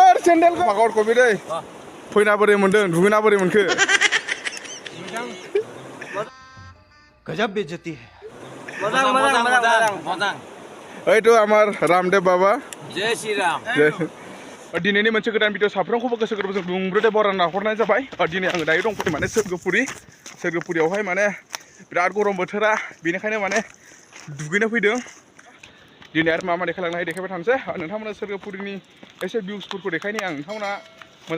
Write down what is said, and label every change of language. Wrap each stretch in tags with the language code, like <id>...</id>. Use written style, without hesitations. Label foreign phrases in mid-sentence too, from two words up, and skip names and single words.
<brx>सेन्देलखौ मागाव कबि दै फैना बोरै मोनदों दुगैना बोरै मोनखो</brx> <hi>गजब बेइज्जती है</hi> <brx>मोजां ओइथ' आमार रामदेव बाबा</brx> <hi>जय श्री राम</hi> <brx>दिनैनि मोनसे गोदान भिडिअ साफ्रोमखौबो गोसो गोरबोजों दुंब्रुदै बरायना हरनाय जाबाय दिनै आङो दायो दंफैयो माने सोरगोपुरियावहाय माने बिराद गरम बोथोरा बेनिखायनो माने दुगैनो फैदों दिनै आरो मा देखायलांनो हायो देखायबाय थानोसै नोंथांमोना सोरगोपुरिनि एसे भिउसफोरखौ देखायनि आं नोंथांमोना मोजां</brx>